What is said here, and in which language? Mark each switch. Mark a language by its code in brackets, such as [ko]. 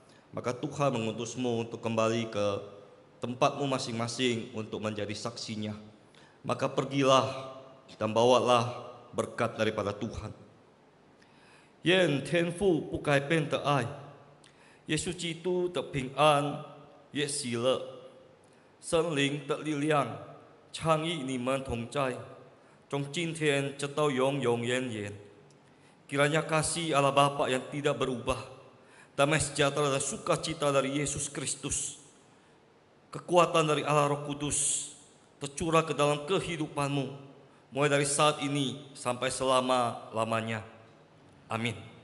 [id] Maka Tuhan mengutusmu untuk kembali ke tempatmu masing-masing untuk menjadi saksinya. Maka pergilah dan bawalah berkat daripada Tuhan. [zh] 愿天父不改变的爱，耶稣基督的平安，也喜乐，圣灵的力量，常与你们同在，从今天直到永永远远。 [id] Kiranya kasih Allah Bapa yang tidak berubah, damai sejahtera dan sukacita dari Yesus Kristus, kekuatan dari Allah Roh Kudus tercurah ke dalam kehidupanmu, mulai dari saat ini sampai selama-lamanya. Amin.